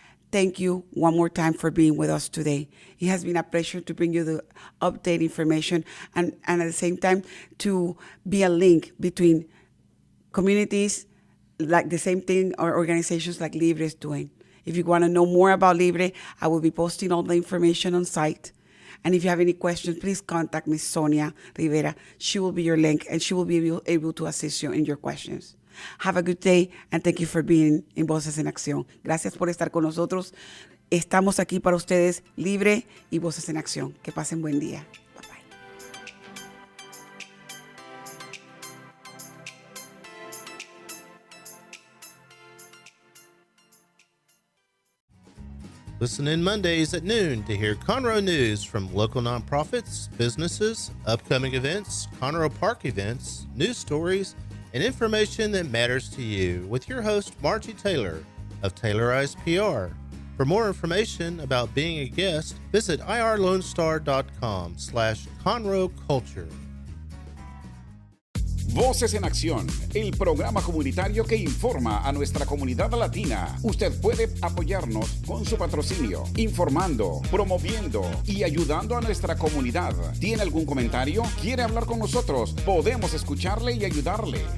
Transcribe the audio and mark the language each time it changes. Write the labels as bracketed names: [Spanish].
[English] Thank you one more time for being with us today. It has been a pleasure to bring you the update information and at the same time to be a link between communities, like the same thing our organizations like Libre is doing. If you want to know more about Libre, I will be posting all the information on site. And if you have any questions, please contact Miss Sonia Rivera. She will be your link, and she will be able to assist you in your questions. Have a good day, and thank you for being in Voces en Acción. [Spanish] Gracias por estar con nosotros. Estamos aquí para ustedes, Libre y Voces en Acción. Que pasen buen día. Bye-bye. [English] Listen in Mondays at noon to hear Conroe news from local nonprofits, businesses, upcoming events, Conroe Park events, news stories, and information that matters to you with your host, Margie Taylor of Taylorized PR. For more information about being a guest, visit irlonestar.com/Conroe Culture. [Spanish] Voces en Acción, el programa comunitario que informa a nuestra comunidad latina. Usted puede apoyarnos con su patrocinio, informando, promoviendo y ayudando a nuestra comunidad. ¿Tiene algún comentario? ¿Quiere hablar con nosotros? Podemos escucharle y ayudarle.